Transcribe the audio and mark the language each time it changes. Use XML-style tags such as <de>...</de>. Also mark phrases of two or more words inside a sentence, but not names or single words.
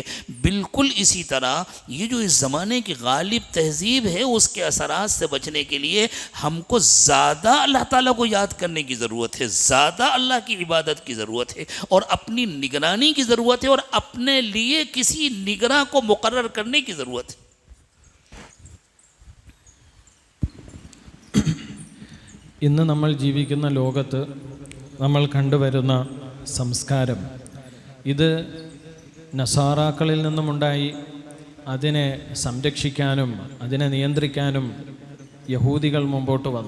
<ur>بالکل اسی طرح یہ جو اس زمانے کی غالب تہذیب ہے، اس کے اثرات سے بچنے کے لیے ہم کو زیادہ اللہ تعالیٰ کو یاد کرنے کی ضرورت ہے، زیادہ اللہ کی عبادت کی ضرورت ہے، اور اپنی نگرانی کی ضرورت ہے، اور اپنے لیے کسی نگراں کو مقرر کرنے کی ضرورت ہے۔</ur> <ml>ഇന്ന് നമ്മൾ ജീവിക്കുന്ന ലോകത്ത് നമ്മൾ കണ്ടുവരുന്ന സംസ്കാരം, ഇത് നസാറാക്കളിൽ നിന്നുമുണ്ടായി. അതിനെ സംരക്ഷിക്കാനും അതിനെ നിയന്ത്രിക്കാനും യഹൂദികൾ മുമ്പോട്ട് വന്നു.</ml>